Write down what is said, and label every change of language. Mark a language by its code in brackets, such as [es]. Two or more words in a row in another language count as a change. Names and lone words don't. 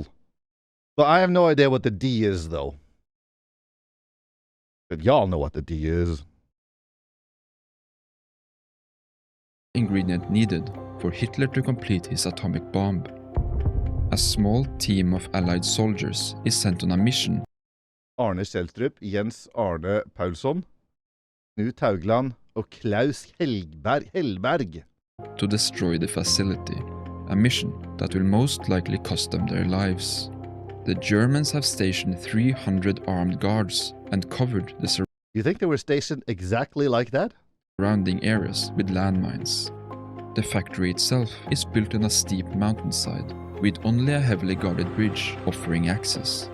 [en] But I have no idea what the D is, though. But y'all know what the D is. Ingredient needed for Hitler to complete his atomic bomb. A small team of Allied soldiers is sent on a mission. Arne Kjeldrup, Jens Arne Paulsson, Knut Haugland og Klaus Hellberg. To destroy the facility, a mission that will most likely cost them their lives. The Germans have stationed 300 armed guards and covered the You think they were stationed exactly like that? surrounding areas with landmines. The factory itself is built on a steep mountainside, with only a heavily guarded bridge offering access.